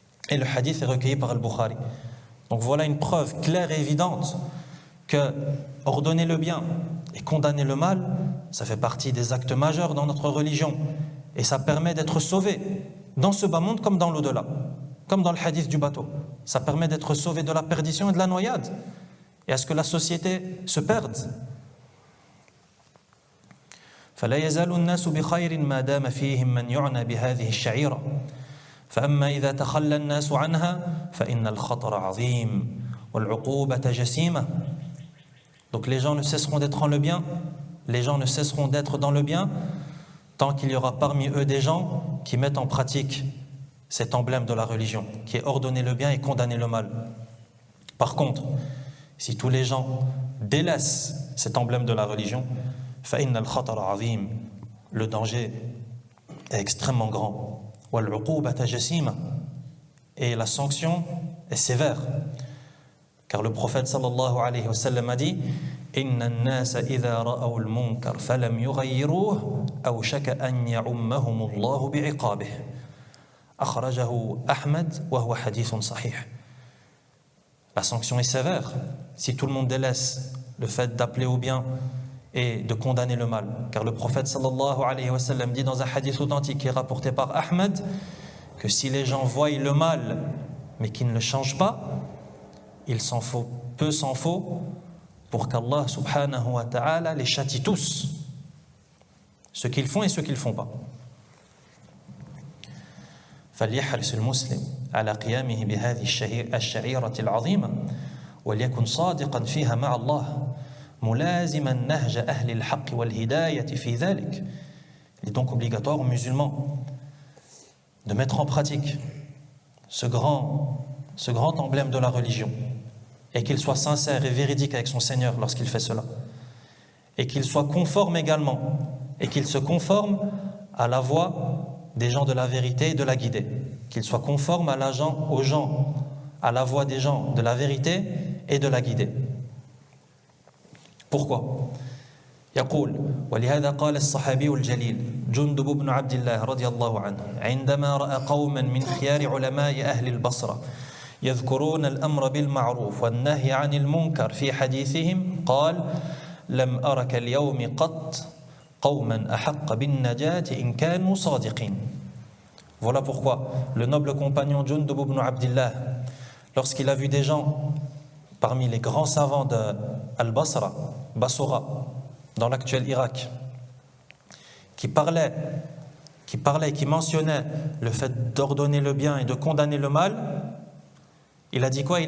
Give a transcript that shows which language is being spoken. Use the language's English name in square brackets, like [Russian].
[French] Et le hadith est recueilli par Al-Bukhari. Donc voilà une preuve claire et évidente que ordonner le bien et condamner le mal, ça fait partie des actes majeurs dans notre religion. Et ça permet d'être sauvé dans ce bas monde comme dans l'au-delà. Comme dans le hadith du bateau. Ça permet d'être sauvé de la perdition et de la noyade. Et à ce que la société se perde. [Arabic] فلا يزال الناس بخير ما دام فيهم من يعنى بهذه الشعيرة فأما إذا تخلى الناس عنها فإن الخطر عظيم والعقوبة جسيمة. [French] Donc les gens ne cesseront d'être en le bien, les gens ne cesseront d'être dans le bien tant qu'il y aura parmi eux des gens qui mettent en pratique cet emblème de la religion, qui est ordonner le bien et condamner le mal. Par contre, si tous les gens délaissent cet emblème de la religion, [Arabic] فَإِنَّ الْخَطَرَ عَظِيمٌ, [French] le danger est extrêmement grand. وَالْعُقُوبَةَ جَسِيمَةٌ, et la sanction est sévère. Car le prophète sallallahu alayhi wa sallam a dit [Arabic] إِنَّ النَّاسَ إِذَا رَأَوْا الْمُنكَرَ فَلَمْ يُغَيِّرُوهُ أَوْشَكَ أَنْ يَعُمَّهُمُ اللَّهُ بِعِقَابِهِ. أخرجه أحمد وهو حديث صحيح. [French] La sanction est sévère si tout le monde délaisse le fait d'appeler au bien et de condamner le mal. Car le prophète sallallahu alayhi wa sallam dit dans un hadith authentique qui est rapporté par Ahmed que si les gens voient le mal mais qu'ils ne le changent pas, il s'en faut, peu s'en faut pour qu'Allah subhanahu wa ta'ala les châtie tous, ceux qu'ils font et ceux qu'ils ne font pas. [Arabic] فليحرص المسلم على قيامه بهذه الشعيرة العظيمة وليكن صادقا فيها مع الله ملازما نهج أهل الحق والهداية في ذلك. [French] Il est donc obligatoire aux musulmans de mettre en pratique ce grand emblème de la religion et qu'il soit sincère et véridique avec son Seigneur lorsqu'il fait cela et qu'il soit conforme également et qu'il se conforme à la voie des gens de la vérité et de la guidée, qu'il soit conforme à la voie des gens de la vérité et de la guidée. Pourquoi? [Arabic] يقول ولهذا قال الصحابي الجليل جندب بن عبد الله رضي الله عنه عندما رأى قوما من خيار علماء أهل البصرة يذكرون الأمر بالمعروف والنهي عن المنكر في حديثهم قال لم أرك اليوم قط قوما أحق بالنجاة إن كانوا صادقين. [French] Voilà pourquoi le noble compagnon Jundub ibn Abdillah, lorsqu'il a vu des gens parmi les grands savants de Al-Basra, Bassora, dans l'actuel Irak, qui parlaient, qui mentionnaient le fait d'ordonner le bien et de condamner le mal, il a dit quoi?